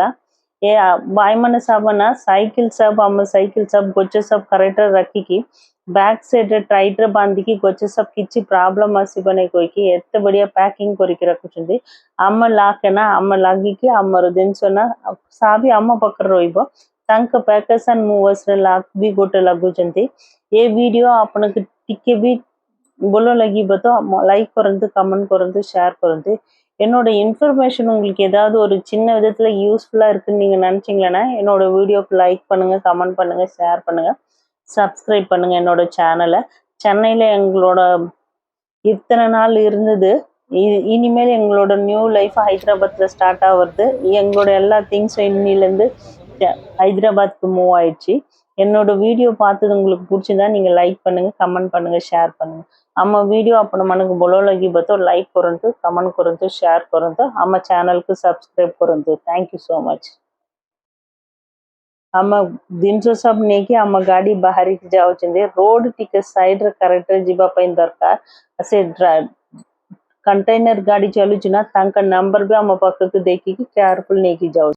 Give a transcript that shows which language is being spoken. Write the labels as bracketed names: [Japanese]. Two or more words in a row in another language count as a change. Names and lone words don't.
[Odia] ଏ ଭାଇମାନେ ସବୁ ନା ସାଇକେଲ ସବୁ ଆମ ସାଇକେଲ ସବୁ ଗଛ ସବୁ କରେକ୍ଟରେ ରଖିକି ବ୍ୟାକ୍ ସାଇଡ୍ରେ ଟାଇଟ୍ରେ ବାନ୍ଧିକି ଗଛ ସବୁ କିଛି ପ୍ରୋବ୍ଲେମ୍ ଆସିବନି କହିକି ଏତେ ବଢ଼ିଆ ପ୍ୟାକିଂ କରିକି ରଖୁଛନ୍ତି। ଆମ ଲାଖେ ନା ଆମ ଲାଗିକି ଆମର ଜିନିଷ ନା ସାବି ଆମ ପାଖରେ ରହିବ। ତାଙ୍କ ପ୍ୟାକେଜ୍ ଆଣ୍ଡ ମୁଭର୍ସରେ ଲାକ୍ ବି ଗୋଟେ ଲାଗୁଛନ୍ତି। ଏ ଭିଡ଼ିଓ ଆପଣଙ୍କୁ ଟିକେ ବି ଭଲ ଲାଗିବ ତ லைக் କରନ୍ତୁ, கமெண்ட் କରନ୍ତୁ, ஷேர் କରନ୍ତୁ। [Tamil] என்னோட இன்ஃபர்மேஷன் உங்களுக்கு ஏதாவது ஒரு சின்ன விதத்தில் யூஸ்ஃபுல்லாக இருக்குன்னு நீங்கள் நினச்சிங்களேன்னா என்னோட வீடியோக்கு லைக் பண்ணுங்கள், கமெண்ட் பண்ணுங்கள், ஷேர் பண்ணுங்கள், சப்ஸ்கிரைப் பண்ணுங்கள் என்னோட சேனலை। சென்னையில் எங்களோட இத்தனை நாள் இருந்தது, இனிமேல் எங்களோட நியூ லைஃப் ஹைதராபாத்தில் ஸ்டார்ட் ஆகுறது। எங்களோட எல்லா திங்ஸும் இன்னிலேருந்து ஹைதராபாத்துக்கு மூவ் ஆயிடுச்சு। என்னோட வீடியோ பார்த்தது உங்களுக்கு பிடிச்சிருந்தா நீங்கள் லைக் பண்ணுங்கள், கமெண்ட் பண்ணுங்கள், ஷேர் பண்ணுங்கள்। [Odia] ଆମ ଭିଡ଼ିଓ ଆପଣମାନଙ୍କୁ ଭଲ ଲାଗିବ ତ ଲାଇକ୍ କରନ୍ତୁ, କମେଣ୍ଟ କରନ୍ତୁ, ସେୟାର କରନ୍ତୁ, ଆମ ଚ୍ୟାନେଲକୁ ସବସ୍କ୍ରାଇବ୍ କରନ୍ତୁ। [English] Thank you so much. [Odia] ଆମ ଜିନିଷ ସବୁ ନେଇକି ଆମ ଗାଡ଼ି ବାହାରିକି ଯାଉଛନ୍ତି। ରୋଡ୍ ଟିକେ ସାଇଡ୍ରେ କରେକ୍ଟରେ ଯିବା ପାଇଁ ଦରକାର। ସେ କଣ୍ଟେନର ଗାଡ଼ି ଚାଲୁଛି ନା ତାଙ୍କ ନମ୍ବର ବି ଆମ ପାଖକୁ ଦେଖିକି କେୟାରଫୁଲ୍ ନେଇକି ଯାଉଛି।